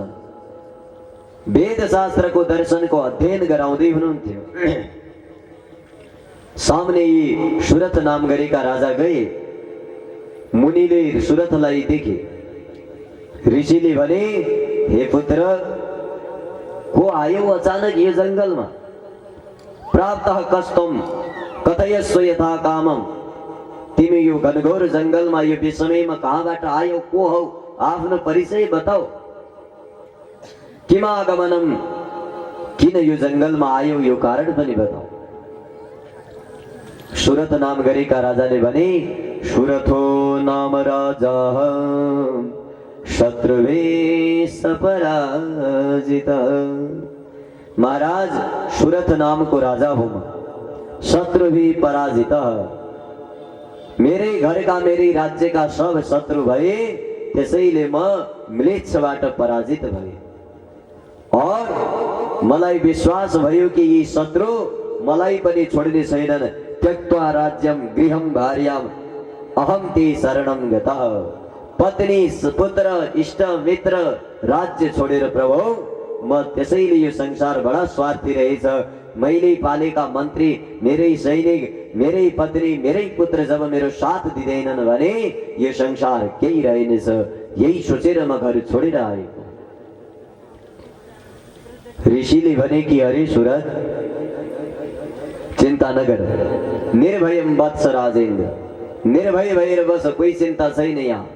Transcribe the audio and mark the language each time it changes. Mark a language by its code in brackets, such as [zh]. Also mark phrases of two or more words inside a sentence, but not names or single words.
[ne] वेद शास्त्रको दर्शनको अध्ययन गराउँदै हुनुहुन्थ्यो। सामने यी सुरथ नाम गरेका राजा गए। मुनिले सुरथलाई देखे। ऋषिले भने, हे पुत्र, को आयो अचानक यो जंगलमा? [sa] प्राप्तः कष्टम कथयस्व यथा कामम। [ne] तिमी यो घनघोर जंगलमा यो विषमयमा कहाँबाट आयो? को हौ? आफ्नो परिचय बताऊ। किमागमनम, किन यो जंगलमा आयो यो कारण पनि बताऊ। सुरथ नाम गरेका राजाले भने, [sa] सुरथो नाम राजा शत्रुवेश पराजित। [hi] महाराज, सुरथ नाम को राजा हूं, शत्रु भी पराजित। मेरे घर का मेरे राज्य का सब शत्रु [ne] भए, त्यसैले म म्लेच्छबाट पराजित भए। और मलाई विश्वास भयो कि यी शत्रु मलाई पनि छोड्ने छैनन्। [sa] त्यक्त्वा राज्यम गृहम भार्याम अहम ते शरणम गतः। [ne] पत्नी पुत्र इष्ट मित्र राज्य छोडेर प्रभु म त्यसैले यो संसार बडा स्वार्थी रहेछ। मैले पालेका मन्त्री, मेरै सैनिक, मेरै पत्नी, मेरै पुत्र जब मेरो साथ दिँदैनन् भने यो संसार केही रहेनछ। यही सोचेर म घर छोडेर आएको। ऋषिले भने कि अरे सुरत, चिन्ता नगर, [sa] निर्भयम वत्स राजेन्द्र, [ne] निर्भय भएर बस, कोही चिन्ता छैन यहाँ।